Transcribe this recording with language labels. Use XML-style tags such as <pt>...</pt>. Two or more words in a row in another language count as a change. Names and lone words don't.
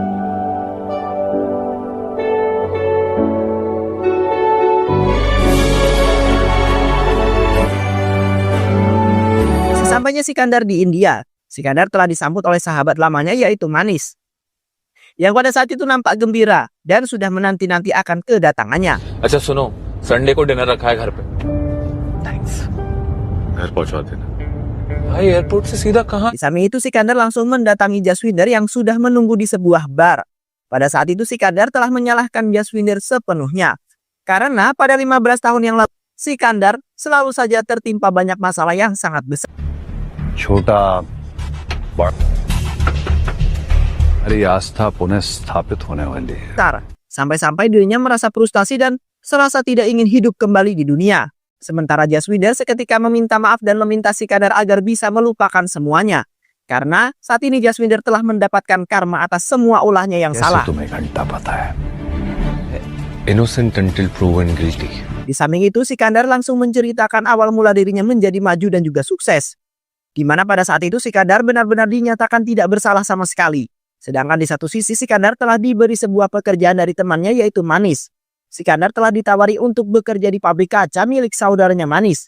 <id>Sesampainya Sikandar di India, Sikandar telah disambut oleh sahabat lamanya yaitu Manis, yang pada saat itu nampak gembira dan sudah menanti-nanti akan kedatangannya.</id> <hi>अच्छा सुनो, संडे को डिनर रखा है घर पे। थैंक्स। घर पहुंचा देना। भाई एयरपोर्ट से सीधा कहाँ?</hi> <id>Di samping itu Sikandar langsung mendatangi Jaswinder yang sudah menunggu di sebuah bar. Pada saat itu Sikandar telah menyalahkan Jaswinder sepenuhnya. Karena pada 15 tahun yang lalu, Sikandar selalu saja tertimpa banyak masalah yang sangat besar.</id> <hi>छोटा हमारी आस्था पुनः स्थापित होने वाली है।</hi> <id>Sampai-sampai dirinya merasa frustasi dan serasa tidak ingin hidup kembali di dunia. Sementara Jaswinder seketika meminta maaf dan meminta Sikandar agar bisa melupakan semuanya. Karena saat ini Jaswinder telah mendapatkan karma atas semua ulahnya yang salah.</id> <hi>तुम्हें घंटा पता है।</hi> <en>Innocent until proven guilty.</en> <id>Di samping itu Sikandar langsung menceritakan awal mula dirinya menjadi maju dan juga sukses. Di mana pada saat itu Sikandar benar-benar dinyatakan tidak bersalah sama sekali. Sedangkan di satu sisi Sikandar telah diberi sebuah pekerjaan dari temannya yaitu Manis. Sikandar telah ditawari untuk bekerja di pabrik kaca milik saudaranya Manis.</id>